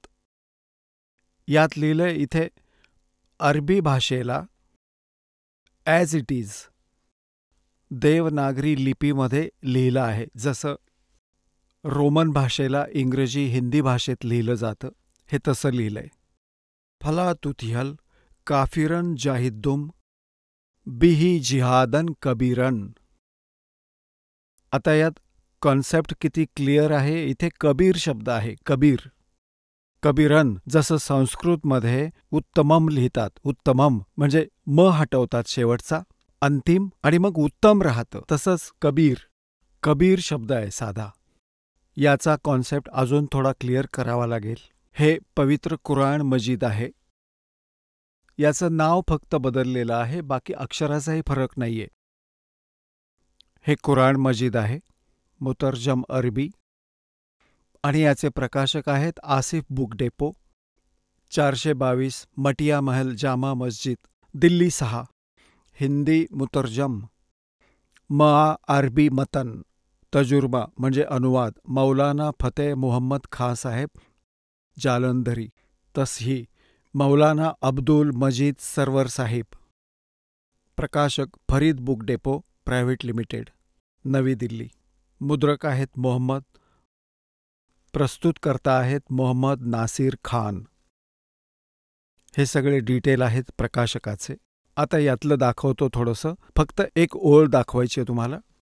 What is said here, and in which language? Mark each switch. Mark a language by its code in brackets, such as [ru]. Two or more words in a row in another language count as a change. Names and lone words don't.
[mr] यात लिहिलंय इथे अरबी भाषेला [en] as it is [mr] देवनागरी लिपीमध्ये लिहिलं आहे, जसं रोमन भाषेला इंग्रजी हिंदी भाषेत लिहिलं जातं, हे तसं लिहिलंय. [ar] فلا تطع الكافرين وجاهدهم به جهادا كبيرا. [mr] आता यात कॉन्सेप्ट किती क्लिअर आहे. इथे कबीर शब्द आहे, कबीर. कबीरन जसं संस्कृतमध्ये उत्तमम लिहितात, उत्तमम म्हणजे म हटवतात शेवटचा, अंतिम, आणि मग उत्तम राहतं, तसंच कबीर. कबीर शब्द आहे साधा. याचा कॉन्सेप्ट अजून थोडा क्लिअर करावा लागेल. हे पवित्र कुराण मजीद आहे. याचं नाव फक्त बदललेलं आहे, बाकी अक्षराचाही फरक नाहीये. हे कुराण मजीद आहे, [ur] مترجم عربی, [mr] आणि याचे प्रकाशक आहेत आसिफ बुक डेपो, 422 मटिया महल जामा मस्जिद, दिल्ली 6. [ur] ہندی مترجم، مع عربی متن, [mr] तजुर्बा म्हणजे अनुवाद, मौलाना फतेह मुहम्मद खां साहेब जालंधरी, तसही मौलाना अब्दुल मजीद सरवर साहिब. प्रकाशक फरीद बुक डेपो प्रायव्हेट लिमिटेड, नवी दिल्ली. मुद्रक आहेत मोहम्मद. प्रस्तुतकर्ता आहेत मोहम्मद नासिर खान. हे सगळे डिटेल आहेत प्रकाशकाचे. आता यातलं दाखवतो थोडंसं, फक्त एक ओळ दाखवायची आहे तुम्हाला.